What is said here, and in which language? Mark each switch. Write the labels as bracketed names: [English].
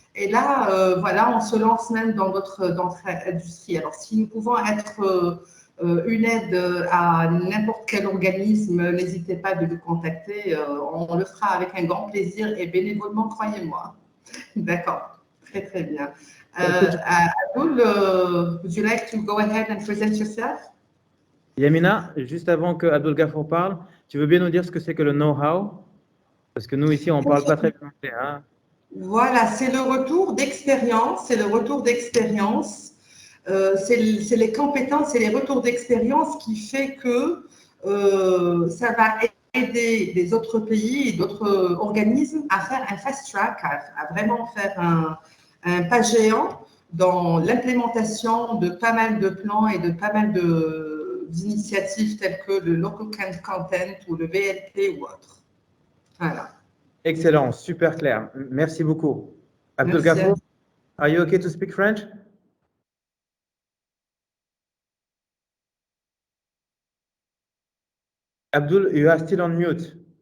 [French] Et là, voilà, on se lance même dans notre industrie. Alors, si nous pouvons être une aide à n'importe quel organisme, n'hésitez pas de nous contacter. On le fera avec un grand plaisir et bénévolement, croyez-moi. D'accord, très très bien. [English] Abdul, would you like to go ahead and present yourself? [French] Yamina, juste avant que Abdul Gafour parle, tu veux bien nous dire ce que c'est que le know-how? Parce que nous, ici, on ne parle pas très bien anglais. Hein? Voilà, c'est le retour d'expérience. C'est le retour d'expérience. C'est les compétences et les retours d'expérience qui fait que ça va aider les autres pays et d'autres organismes à faire un fast track, à vraiment faire un pas géant dans l'implémentation de pas mal de plans et de pas mal d'initiatives telles que le Local Content ou le VLP ou autre. Voilà. Excellent, super clair. Merci beaucoup. [English] Abdul Gafour, are you okay to speak French? Abdul, you are still on mute.